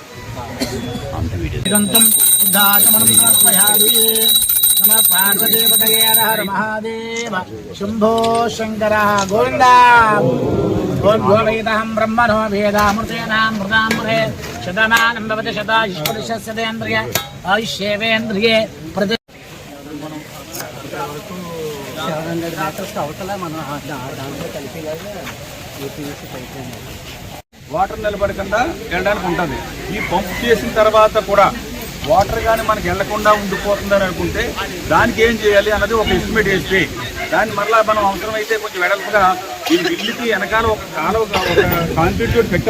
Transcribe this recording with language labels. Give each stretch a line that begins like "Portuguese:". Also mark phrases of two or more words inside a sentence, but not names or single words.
Sanskrit: गन्तं दाचमनं समर्पयामि नमः पार्वतीपतये हर हर महादेव शम्भो शङ्करः गोविन्दा गोविन्दहं ब्रह्मणो वेदामृतेनां मृतामृते शतमानं भवति शतायुष्पुरुषस्यतेन्द्रिय आयुष्येवेन्द्रिये प्रति
Telugu: అవతల మన దాంట్లో కలిపి వాటర్ నిలబడకుండా వెళ్ళడానికి ఉంటుంది. ఈ పంప్ చేసిన తర్వాత కూడా వాటర్ కానీ మనకి వెళ్లకుండా ఉండిపోతుందని అనుకుంటే దానికి ఏం చేయాలి అన్నది ఒక ఎస్టిమేట్ వేస్తే దాన్ని మరలా మనం అవసరమైతే కొంచెం వెడల్పుగా ఈ ఇల్లుకి వెనకాల ఒక కాలువ కాంక్రీట్ తోటి పెట్టాం.